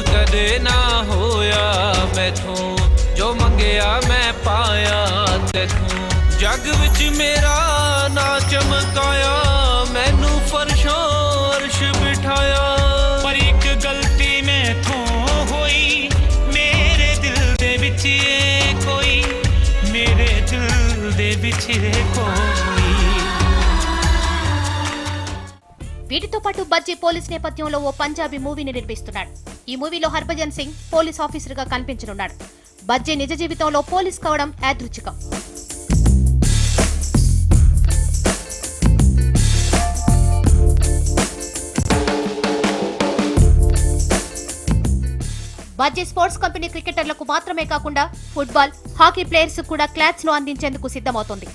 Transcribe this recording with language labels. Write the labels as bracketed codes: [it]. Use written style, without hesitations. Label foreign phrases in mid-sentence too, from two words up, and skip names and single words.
[pa] ਕਦੇ ਨਾ ਹੋਇਆ ਮੈਥੋਂ ਜੋ ਮੰਗਿਆ ਮੈਂ ਪਾਇਆ ਤੈਥੋਂ ਜੱਗ ਵਿੱਚ ਮੇਰਾ ਨਾ ਚਮਕਾਇਆ ਮੈਨੂੰ ਫਰਸ਼ੋਂ ਅਰਸ਼ ਬਿਠਾਇਆ ਪਰ ਇੱਕ ਗਲਤੀ ਮੈਥੋਂ ਹੋਈ ਮੇਰੇ ਦਿਲ ਦੇ ਵਿੱਚ ਏ ਕੋਈ ਮੇਰੇ ਦਿਲ ਦੇ ਵਿੱਚ ਏ ਕੋਈ [te] వీటితో పాటు బజ్జీ పోలీస్ నేపథ్యంలో ఓ పంజాబీ మూవీని నిర్మిస్తున్నాడు. ఈ మూవీలో హర్భజన్ సింగ్ [en] police officer [te] గా కనిపించనున్నాడు. బజ్జీ నిజ జీవితంలో పోలీస్ కావడం యాదృచ్ఛికం. బజ్జీ [en] sports company [te] క్రికెటర్లకు మాత్రమే కాకుండా [en] football, hockey players [te] కూడా క్లాత్స్ ను అందించేందుకు సిద్ధమవుతోంది.